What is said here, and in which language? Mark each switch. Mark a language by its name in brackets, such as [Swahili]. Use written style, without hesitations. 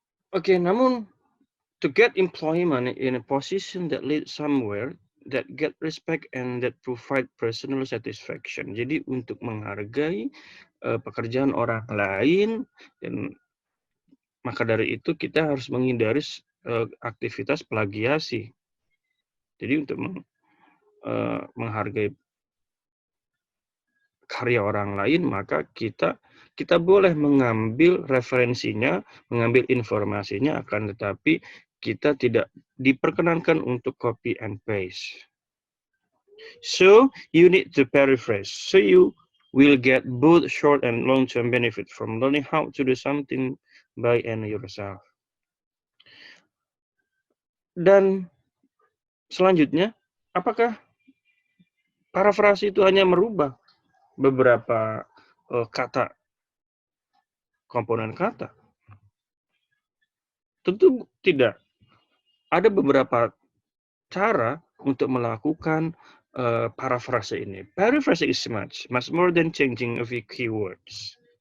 [English] Okay, namun to get employment in a position that leads somewhere, that get respect and that provide personal satisfaction. [Indonesian] Jadi untuk menghargai pekerjaan orang lain dan maka dari itu kita harus menghindari aktivitas plagiasi. Jadi untuk menghargai karya orang lain, maka kita boleh mengambil referensinya, mengambil informasinya, akan tetapi kita tidak diperkenankan untuk [English] copy and paste. So, you need to paraphrase. So, you will get both short and long-term benefit from learning how to do something by and yourself. [Indonesian] Dan selanjutnya, apakah parafrase itu hanya merubah beberapa kata, komponen kata? Tentu tidak. Ada beberapa cara untuk melakukan parafrase ini. [English] Paraphrase is much more than changing a few keywords.